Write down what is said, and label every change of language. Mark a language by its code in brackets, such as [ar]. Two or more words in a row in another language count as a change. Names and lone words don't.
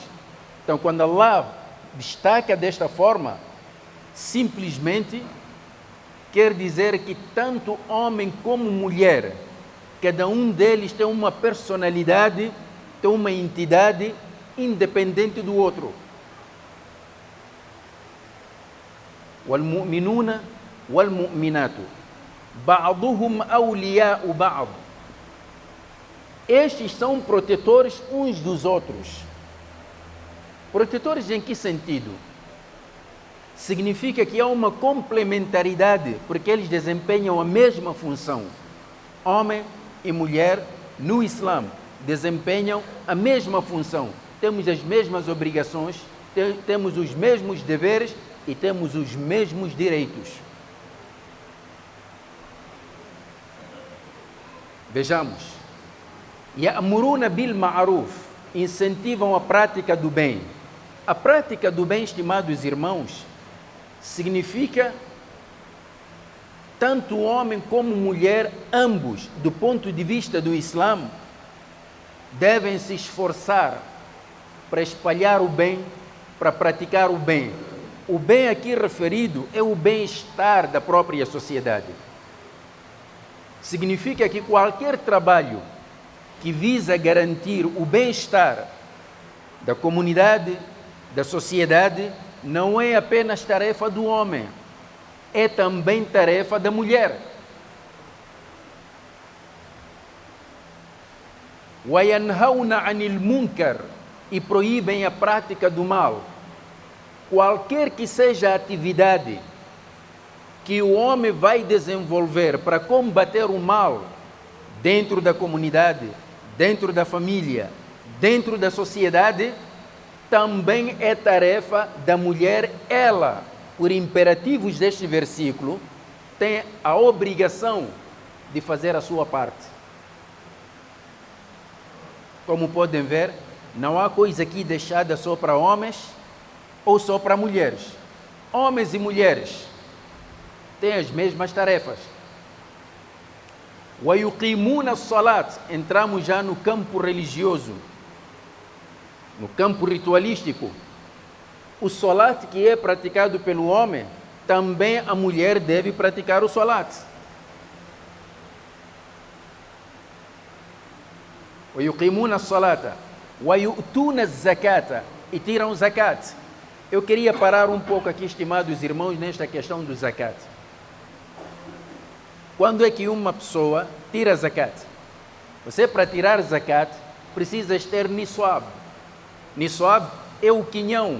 [pt] Então, quando Allah destaca desta forma, simplesmente quer dizer que tanto homem como mulher, cada um deles tem uma personalidade, tem uma entidade independente do outro. [ar] والمؤمنون والمؤمنات بعضهم أولياء بعض. [pt] Estes são protetores uns dos outros. Protetores em que sentido? Significa que há uma complementaridade, porque eles desempenham a mesma função. Homem e mulher no Islã desempenham a mesma função. Temos as mesmas obrigações, temos os mesmos deveres e temos os mesmos direitos. Vejamos. [ar] يأمرون بالمعروف, [pt] incentivam a prática do bem. A prática do bem, estimados irmãos, significa tanto homem como mulher, ambos, do ponto de vista do Islã, devem se esforçar para espalhar o bem, para praticar o bem. O bem aqui referido é o bem-estar da própria sociedade. Significa que qualquer trabalho que visa garantir o bem-estar da comunidade, da sociedade, não é apenas tarefa do homem, é também tarefa da mulher. [ar] وَيَنْهَوْنَ عَنِ الْمُنْكَرِ, [pt] e proíbem a prática do mal. Qualquer que seja a atividade que o homem vai desenvolver para combater o mal dentro da comunidade, dentro da família, dentro da sociedade, também é tarefa da mulher. Ela, por imperativos deste versículo, tem a obrigação de fazer a sua parte. Como podem ver, não há coisa aqui deixada só para homens ou só para mulheres. Homens e mulheres têm as mesmas tarefas. [ar] وَيُقِيمُونَ الصَّلَاةِ, [pt] entramos já no campo religioso, no campo ritualístico. O salat que é praticado pelo homem, também a mulher deve praticar o salat. [ar] وَيُقِيمُونَ الصَّلَاةَ وَيُؤْتُونَ الزَّكَاةَ, [pt] e tiram zakat. Eu queria parar um pouco aqui, estimados irmãos, nesta questão do zakat. Quando é que uma pessoa tira zakat? Você, para tirar zakat, precisa ter niswab. Niswab é o quinhão.